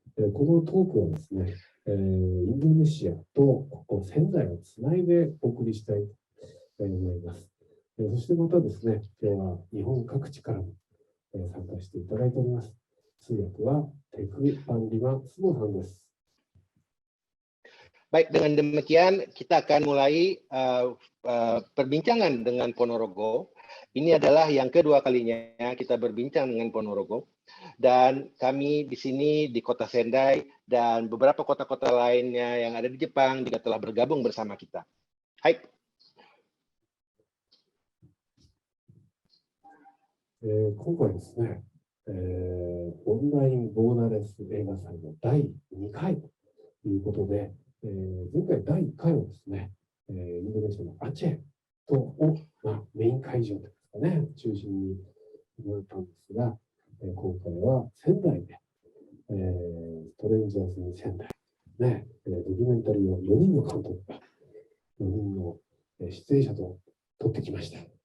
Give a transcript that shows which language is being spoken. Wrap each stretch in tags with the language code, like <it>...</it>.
<ja>このトークはですね、インドネシアとここ仙台をつないでお送りしたいと思います。そしてまたですね、今日は日本各地からも参加していただいております。通訳はテク・パンリマ・スモさんです。</ja> <id>Baik, dengan demikian kita akan mulai perbincangan dengan Ponorogo. Ini adalah yang kedua kalinya kita berbincang dengan Ponorogo. Dan kami di sini di kota Sendai dan beberapa kota-kota lainnya yang ada di Jepang juga telah bergabung bersama kita.</id> <ja>Hai. 今回ですね、オンラインボーダレス映画祭の第2回ということで、前回第1回はですね、インドネシアのアチェとを、メイン会場ですかね、中心に行ったんですが、今回は仙台で、ストレンジャーズに仙台、ね、ドキュメンタリーを4人の監督が、4人の出演者と撮ってきました。</ja>